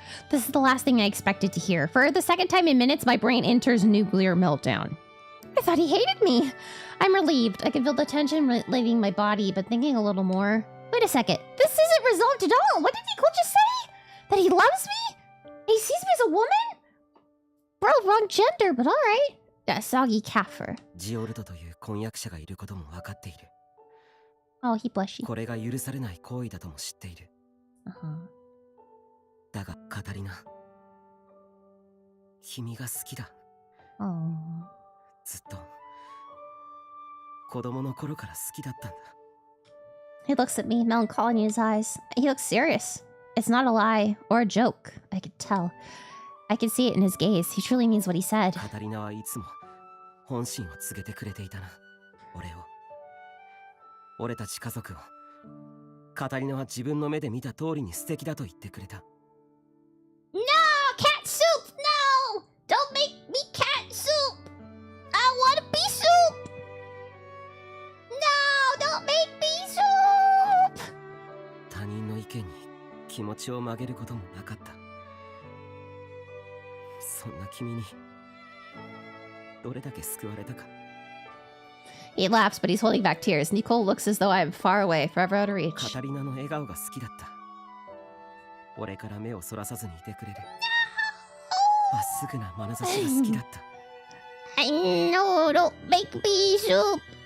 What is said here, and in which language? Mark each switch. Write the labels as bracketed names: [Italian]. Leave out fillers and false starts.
[English] This is the last thing I expected to hear. For the second time in minutes, my brain enters nuclear meltdown. I thought he hated me. I'm relieved. I can feel the tension leaving my body, but thinking a little more. Wait a second. This isn't resolved at all. What did Nicole just say? That he loves me? He sees me as a woman? Bro, wrong gender, but alright. That soggy kafir. [Japanese] ジオルトという婚約者がいることも分かっている。 [English] Oh, he blushy. [Japanese] これが許されない行為だとも知っている。だが、カタリナ、君が好きだ。ずっと、子供の頃から好きだったんだ。 [English] He looks at me, melancholy in his eyes. He looks serious. It's not a lie or a joke. I could tell. I could see it in his gaze. He truly means what he said. [Japanese] カタリナはいつも本心を告げてくれていたな。俺を。俺たち家族を。カタリナは自分の目で見た通りに素敵だと言ってくれた。 [English] No! Cat soup! No! Don't make me cat soup! I want to be soup! No! Don't make me soup! [Japanese] 他人の意見に気持ちを曲げることもなかった。そんな君にどれだけ救われたか。 [English] He laughs, but he's holding back tears. Nicole looks as though I am far away, forever out of reach. [Japanese] カタリナの笑顔が好きだった。俺から目をそらさずにいてくれる。まっすぐな眼差しが好きだった。 [English] No, don't make me soup.